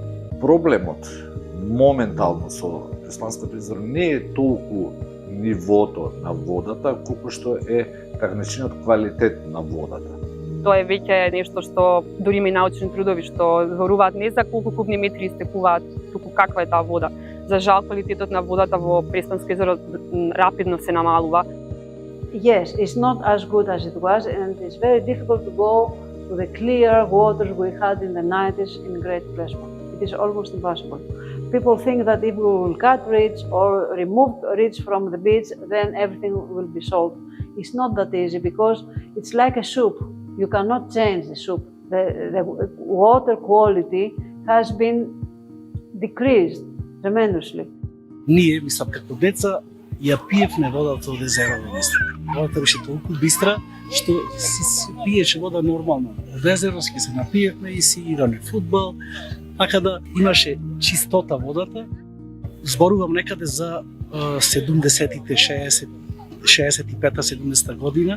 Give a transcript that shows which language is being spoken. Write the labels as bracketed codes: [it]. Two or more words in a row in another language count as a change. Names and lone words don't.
[mk] Проблемот моментално со Преспанското езеро не е толку нивото на водата, колку што е така наречениот квалитет на водата. Тоа е веќе нешто што дури има и научни трудови што зборуваат не за колку кубни метри истекуваат, туку каква е таа вода. За жал, квалитетот на водата во Преспанско езеро рапидно се намалува. [en] Yes, it's not as good as it was, and it's very difficult to go to the clear waters we had in the 90s in Great Prespa. It is almost impossible. People think that if we will cut reeds or remove reeds from the beach, then everything will be solved. It's not that easy because it's like a soup. You cannot change the soup. The water quality has been decreased tremendously. [mk] Ние, мислам, како деца, ја пиевме водата од езерово бистра. Водата беше толку бистра, што си пиеше вода нормално. Од езеро ќе се напиевме и си играме фудбал, така да имаше чистота водата. Зборувам некаде за 70-тите, 65-70 година.